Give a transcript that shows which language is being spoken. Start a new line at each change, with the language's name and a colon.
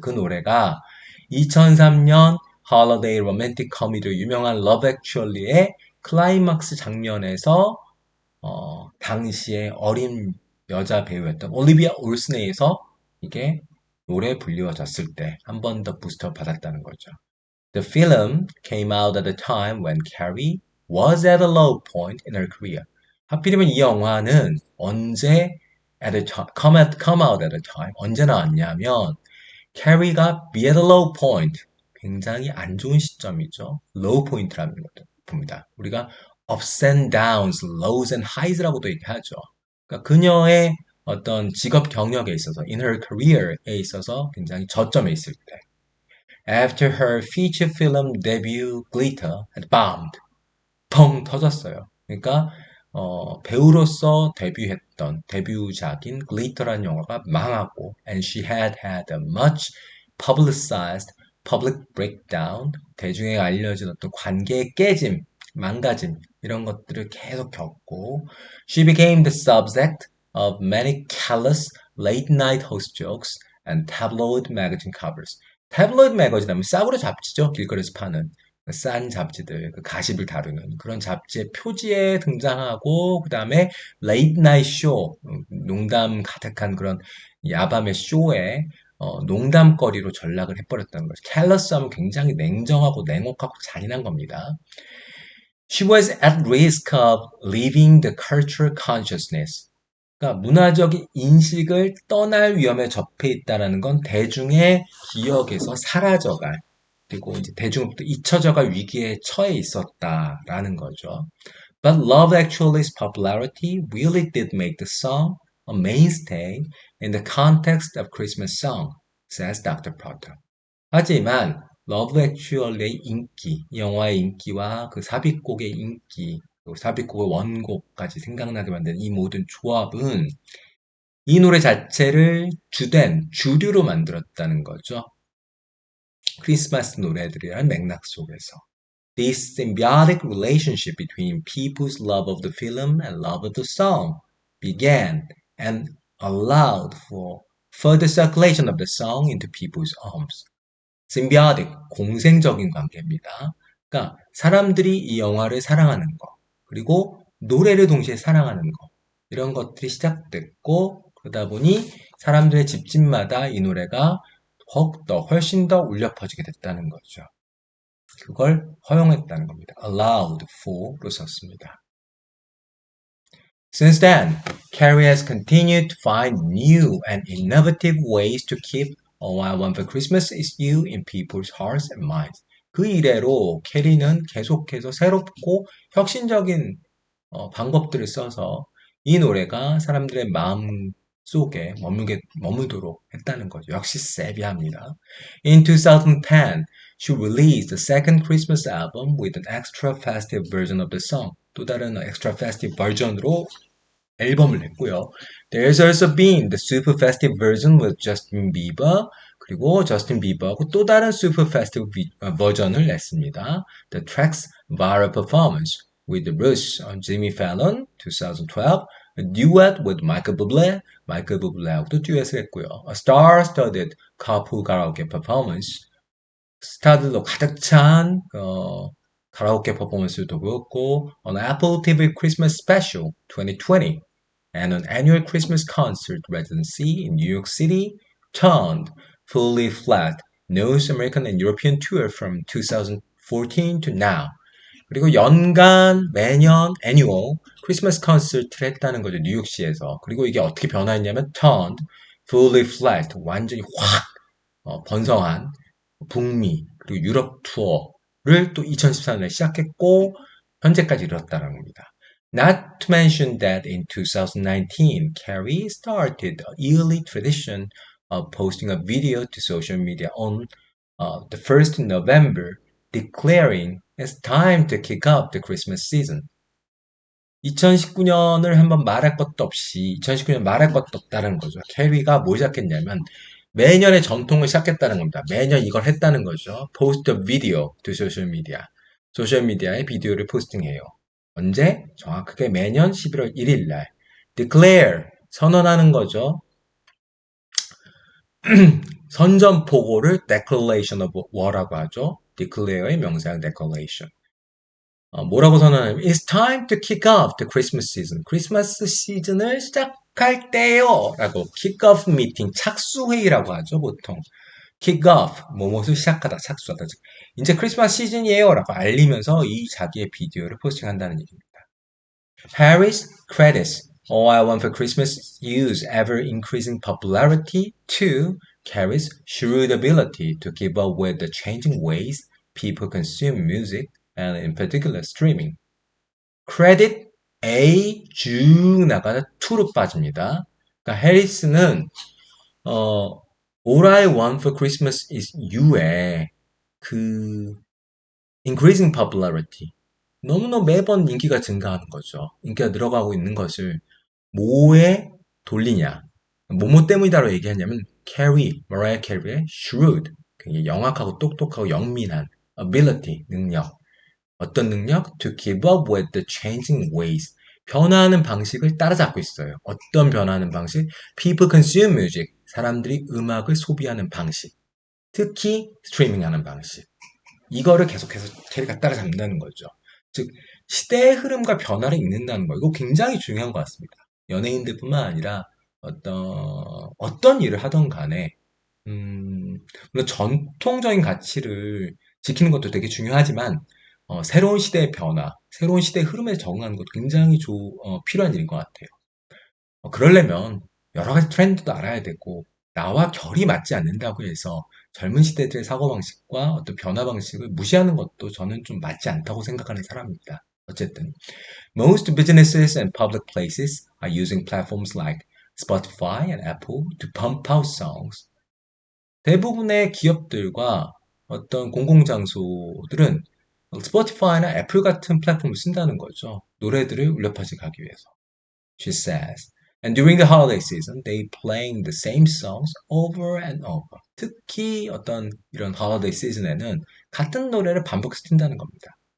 Korean: 그 노래가 2003년 Holiday Romantic Comedy로 유명한 Love Actually의 클라이막스 장면에서 당시에 어린 여자 배우였던 올리비아 올슨에 의해서 이게 노래에 불리워졌을 때 한 번 더 부스트업 받았다는 거죠.
English: The film came out at a time when Carrie was at a low point in her career.
Korean: 하필이면 이 영화는 언제
English: come out at a time
Korean: 언제 나왔냐면 Carrie가
English: be at a low point
Korean: 굉장히 안 좋은 시점이죠. low point라는 겁니다. 우리가
English: ups and downs, lows and highs
Korean: 라고도 얘기하죠. 그러니까 그녀의 어떤 직업 경력에 있어서
English: in her career
Korean: 에 있어서 굉장히 저점에 있을 때
English: After her feature film debut, Glitter had bombed.
Korean: 펑 터졌어요. 그러니까 배우로서 데뷔했던 데뷔작인 Glitter라는 영화가 망하고
English: and she had had a much publicized public breakdown.
Korean: 대중에 알려진 어떤 관계의 깨짐, 망가짐 이런 것들을 계속 겪고
English: she became the subject of many callous late night host jokes and tabloid magazine covers.
Korean: 태블로이드 매거진 하면 싸구려 잡지죠. 길거리에서 파는 싼 잡지들, 그 가십을 다루는 그런 잡지의 표지에 등장하고 그 다음에 레이트 나잇 쇼, 농담 가득한 그런 야밤의 쇼에 농담거리로 전락을 해버렸다는 거죠. 캘러스 하면 굉장히 냉정하고 냉혹하고 잔인한 겁니다.
English: She was at risk of leaving the cultural consciousness.
Korean: 그러니까 문화적인 인식을 떠날 위험에 접해 있다는 건 대중의 기억에서 사라져갈 그리고 이제 대중으로부터 잊혀져갈 위기에 처해 있었다라는 거죠.
English: But Love Actually's popularity really did make the song a mainstay in the context of Christmas song, says Dr. Potter.
Korean: 하지만 Love Actually의 인기, 이 영화의 인기와 그 삽입곡의 인기, 삽입곡의 원곡까지 생각나게 만든 이 모든 조합은 이 노래 자체를 주류로 만들었다는 거죠. 크리스마스 노래들이라는 맥락 속에서.
English: This symbiotic relationship between people's love of the film and love of the song began and allowed for further circulation of the song into people's homes.
Korean: symbiotic, 공생적인 관계입니다. 그러니까 사람들이 이 영화를 사랑하는 거, 그리고 노래를 동시에 사랑하는 거, 이런 것들이 시작됐고, 그러다 보니 사람들의 집집마다 이 노래가 훨씬 더 울려 퍼지게 됐다는 거죠. 그걸 허용했다는 겁니다.
English: allowed for
Korean: 로 썼습니다.
English: Since then, Carrie has continued to find new and innovative ways to keep All I Want for Christmas is You in people's hearts and minds.
Korean: 그 이래로 캐리는 계속해서 새롭고 혁신적인 방법들을 써서 이 노래가 사람들의 마음 속에 머물도록 했다는 거죠. 역시 세비합니다.
English: In 2010, she released the second Christmas album with an extra festive version of the song.
Korean: 또 다른
English: extra festive 버전으로
Korean: 앨범을 냈고요.
English: There's also been the super festive version with Justin Bieber.
Korean: 그리고 저스틴 비버하고 또 다른
English: super festive
Korean: 버전을 냈습니다.
English: The track's viral performance with Rush on Jimmy Fallon 2012. A duet with Michael Bublé.
Korean: 마이클 부블레하고도 듀엣을 했고요.
English: A star-studded couple karaoke performance.
Korean: 스타들로 가득 찬 가라오케 퍼포먼스도 보였고
English: on Apple TV Christmas Special 2020 and an annual Christmas concert residency in New York City turned fully flat North American and European tour from 2014 to now.
Korean: 그리고 연간 매년 annual 크리스마스 콘서트를 했다는 거죠. 뉴욕시에서. 그리고 이게 어떻게 변화했냐면
English: turned fully flat
Korean: 완전히 확 번성한 북미 그리고 유럽 투어를 또 2014년에 시작했고 현재까지 이뤘다는 겁니다.
English: Not to mention that in 2019, Carrie started a yearly tradition of posting a video to social media on the 1st November, declaring it's time to kick off the Christmas season.
Korean: 2019년을 한번 말할 것도 없이 2019년 말할 것도 없다는 거죠. 캐리가 뭘 시작했냐면 매년의 전통을 시작했다는 겁니다. 매년 이걸 했다는 거죠.
English: Post a video to social media.
Korean: 소셜미디어에 비디오를 포스팅해요. 언제? 정확하게 매년 11월 1일 날.
English: Declare.
Korean: 선언하는 거죠. 선전포고를
English: Declaration of War
Korean: 라고 하죠. Declare의 명사형 Declaration. 뭐라고 선언하냐면
English: It's time to kick off the Christmas season.
Korean: 크리스마스 시즌을 시작할 때요. 라고
English: kick off meeting,
Korean: 착수회의라고 하죠. 보통.
English: kick off,
Korean: 뭐뭇을 시작하다, 착수하다. 이제 크리스마스 시즌이에요. 라고 알리면서 이 자기의 비디오를 포스팅한다는 얘기입니다.
English: Harris credits All I Want for Christmas use ever increasing popularity to Carrie's shrewd ability to keep up with the changing ways people consume music and in particular streaming.
Korean: 크레딧 A 쭉 나가다 2로 빠집니다. 그러니까 해리스는 All I Want for Christmas is You의 그
English: increasing popularity
Korean: 너무너무 매번 인기가 증가하는 거죠. 인기가 늘어가고 있는 것을 뭐에 돌리냐 뭐뭐 때문이다로 얘기하냐면 캐리, 머라이어 캐리의 shrewd 굉장히 영악하고 똑똑하고 영민한 ability, 능력 어떤 능력?
English: To keep up with the changing ways.
Korean: 변화하는 방식을 따라잡고 있어요. 어떤 변화하는 방식?
English: People consume music.
Korean: 사람들이 음악을 소비하는 방식. 특히 스트리밍하는 방식. 이거를 계속해서 캐리가 따라잡는다는 거죠. 즉 시대의 흐름과 변화를 읽는다는 거. 이거 굉장히 중요한 것 같습니다. 연예인들뿐만 아니라 어떤 일을 하던 간에 물론 전통적인 가치를 지키는 것도 되게 중요하지만 새로운 시대의 변화, 새로운 시대의 흐름에 적응하는 것도 굉장히 필요한 일인 것 같아요. 그러려면 여러 가지 트렌드도 알아야 되고 나와 결이 맞지 않는다고 해서 젊은 시대들의 사고방식과 어떤 변화 방식을 무시하는 것도 저는 좀 맞지 않다고 생각하는 사람입니다. 어쨌든
English: Most businesses and public places are using platforms like Spotify and Apple to pump out songs.
Korean: 대부분의 기업들과 어떤 공공장소들은 스포티파이나 애플 같은 플랫폼을 쓴다는 거죠. 노래들을 울려 퍼지게 위해서.
English: She says. And during the holiday season, they playing the same songs over and over.
Korean: 특히 어떤 이런
English: holiday season
Korean: 에는 같은 노래를 반복해서 튼다는 겁니다.